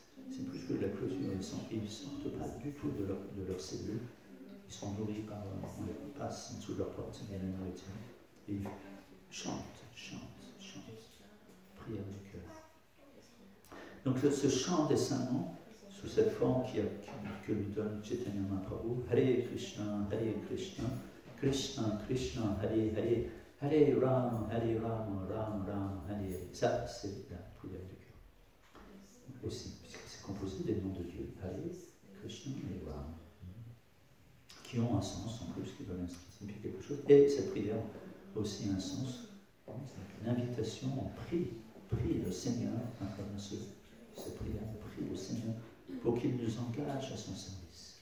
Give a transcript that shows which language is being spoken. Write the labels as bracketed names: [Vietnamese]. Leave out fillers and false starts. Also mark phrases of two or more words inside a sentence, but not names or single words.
[French] C'est plus que de la clôture, ils ne sortent pas du tout de leur cellule. Ils sont nourris par, on les passe en dessous de leur porte, il y a la nourriture. Et ils chantent, prière du cœur. Donc ce chant des saints noms, sous cette forme que lui donne Chaitanya Mahaprabhu, [Sanskrit] Hare Krishna, Krishna Krishna, Hare Hare, Hare Rama, Rama Rama, Hare Hare. [French] Ça, c'est la prière du cœur. Aussi, puisque c'est composé des noms de Dieu, Hare, Krishna et Rama, qui ont un sens en plus, qui veulent signifier quelque chose. Et cette prière a aussi un sens, une invitation, on prie le Seigneur à travers cette prière, on prie le Seigneur pour qu'il nous engage à son service.